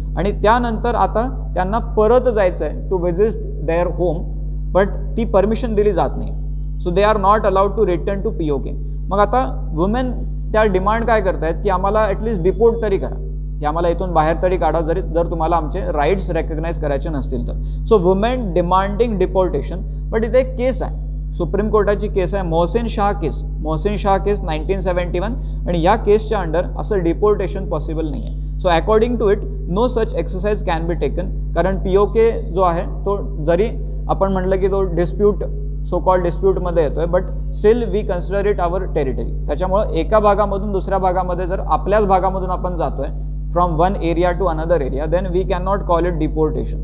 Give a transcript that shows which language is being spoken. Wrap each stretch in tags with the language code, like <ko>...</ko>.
<mr>आणि त्यानंतर आता त्यांना परत जायचं आहे</mr> <en>to visit their home but</en> <mr>ती परमिशन दिली जात नाही.</mr> <en>So they are not allowed to return to POK.</en> <mr>मग आता वुमेन त्या डिमांड काय करतायत की आम्हाला ॲटलिस्ट डिपोर्ट तरी करा, की आम्हाला इथून बाहेर तरी काढा जर तुम्हाला आमचे राईट्स रेकग्नाइज करायचे नसतील तर.</mr> <en>So women demanding deportation.</en> <mr>But इथे एक केस आहे सुप्रीम कोर्टाची केस आहे मोहसिन शाह केस 1971 आणि या केसच्या अंडर असं डिपोर्टेशन पॉसिबल नाही आहे.</mr> <en>So according to it no such exercise can be taken.</en> <mr>कारण POK जो आहे तो जरी आपण म्हटलं की तो डिस्प्यूट सो कॉल्ड डिस्प्यूटमध्ये येतोय</mr> <en>But still we consider it our territory.</en> <mr>त्याच्यामुळं एका भागामधून दुसऱ्या भागामध्ये जर आपल्याच भागामधून आपण जातोय</mr> <en>From one area to another area then we can not call it deportation.</en>